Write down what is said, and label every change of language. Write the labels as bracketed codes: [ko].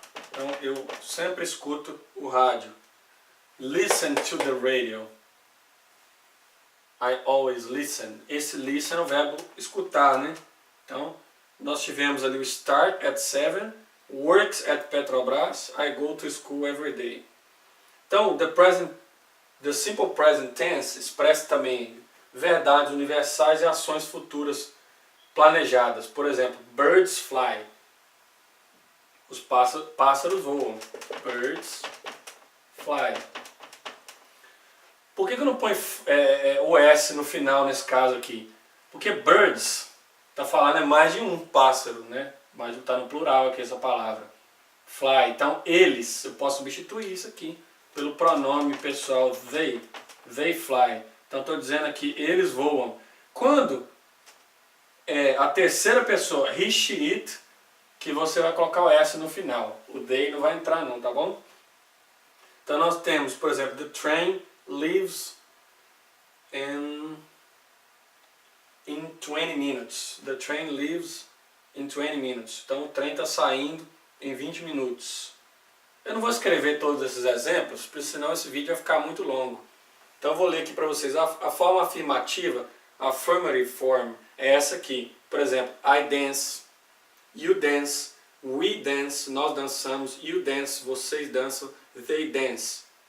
[pt] Então eu sempre escuto o rádio. [en] Listen to the radio. I always listen. [pt] Esse listen é o verbo escutar, né? Então nós tivemos ali o [en] start at 7, works at Petrobras, I go to school every day. [pt] Então the simple present tense expressa também verdades universais e ações futuras planejadas. Por exemplo, [en] birds fly. [pt] Os pássaros voam. [en] Birds fly. [pt] Por que eu não ponho o S no final nesse caso aqui? Porque birds está falando mais de um pássaro, né? Mas está no plural aqui essa palavra. Fly. Então eles, eu posso substituir isso aqui pelo pronome pessoal they. [en] They fly. [pt] Então estou dizendo aqui, eles voam. Quando a terceira pessoa, he, she, it, que você vai colocar o S no final. O they não vai entrar não, tá bom? Então nós temos, por exemplo, [en] the train leaves in 20 minutes. The train leaves in 20 minutes. [pt] Então o trem está saindo em 20 minutos. Eu não vou escrever todos esses exemplos, porque senão esse vídeo vai ficar muito longo. Então eu vou ler aqui para vocês. A forma afirmativa, a affirmative form, é essa aqui. Por exemplo, [en] I dance, you dance, we dance, [pt] nós dançamos, [en] you dance, [pt] vocês dançam, [en] they dance.